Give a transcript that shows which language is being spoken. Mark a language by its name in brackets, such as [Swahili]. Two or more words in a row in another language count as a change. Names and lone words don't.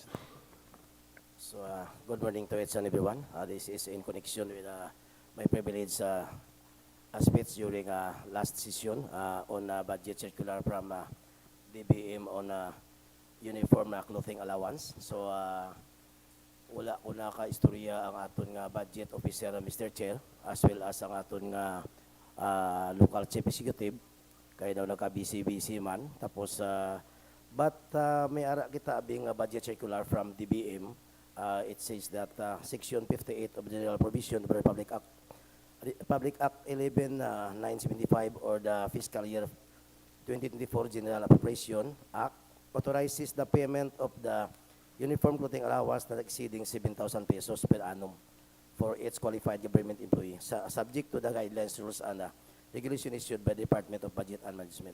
[English] So, good morning to each and everyone. This is in connection with my privilege speech during last session on budget circular from DBM on uniform clothing allowance. So, [Hiligaynon] wala ko na ka-istorya ang aton nga [English] budget officer, Mr. Chair, as well as [Hiligaynon] ang aton nga [English] local chief executive. [Hiligaynon] Kaya daw nagka-busy man. Tapos, but may ara kita abing [English] budget circular from DBM. It says that Section 58 of the General Provision of the Public Act 11-975 or the fiscal year 2024 General Appropriation Act authorizes the payment of the uniform clothing allowance not exceeding 7,000 pesos per annum for each qualified government employee, subject to the guidelines, rules, and regulation issued by the Department of Budget and Management.